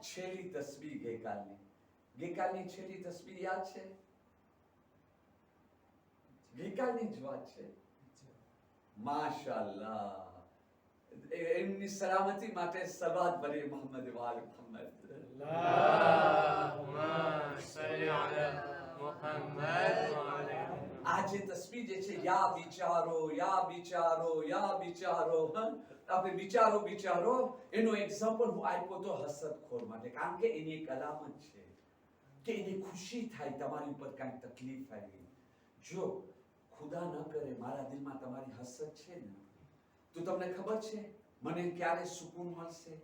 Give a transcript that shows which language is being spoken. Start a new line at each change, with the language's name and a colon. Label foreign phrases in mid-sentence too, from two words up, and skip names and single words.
Gujarati: છેલ્લી તસ્બીહ ગઈકાલની છેલ્લી તસ્બીહ યાદ છે? ગઈકાલની જ વાત છે. માશાઅલ્લાહ. એમની સલામતી માટે સલાવત ભરી મોહમ્મદ વાલે મોહમ્મદ.
Arabic: اللهم صل على محمد وعلى
Gujarati: આ જે તસ્બીહ જે છે, યા બિચારો, યા બિચારો, યા બિચારો, આપણે બિચારો બિચારો, એનો એક્ઝામ્પલ હું આપ્યો તો હસદખોર માટે, કારણ કે એની એક અલામત છે કે એને ખુશી થાય તમારી ઉપર કાંઈક તકલીફ આવી. જો ખુદા ન કરે મારા દિલમાં તમારી હસદ છે ને, તો તમને ખબર છે મને ક્યારે સુકૂન મળશે?